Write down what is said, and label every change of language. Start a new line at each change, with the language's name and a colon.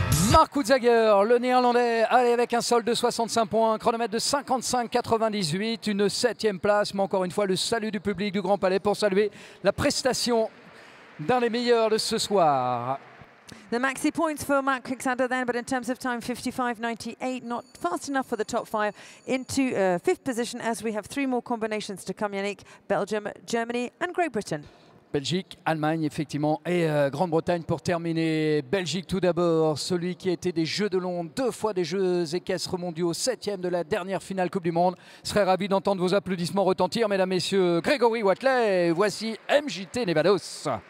French: Mark Houtzager, le néerlandais, allez avec un solde de 65 points, chronomètre de 55,98, une 7e place, mais encore une fois le salut du public du Grand Palais pour saluer la prestation d'un des meilleurs de ce soir.
English: The maxi points for Mark Houtzager then, but in terms of time, 55.98, not fast enough for the top 5 into 5th position as we have 3 more combinations to come, Yannick. Belgium, Germany and Great Britain.
French: Belgique, Allemagne, effectivement, et Grande-Bretagne pour terminer. Belgique tout d'abord, celui qui a été des Jeux de Londres, 2 fois des Jeux équestres mondiaux, 7e de la dernière finale Coupe du Monde. Serait ravi d'entendre vos applaudissements retentir, mesdames, messieurs. Grégory Watley, voici MJT Nevados.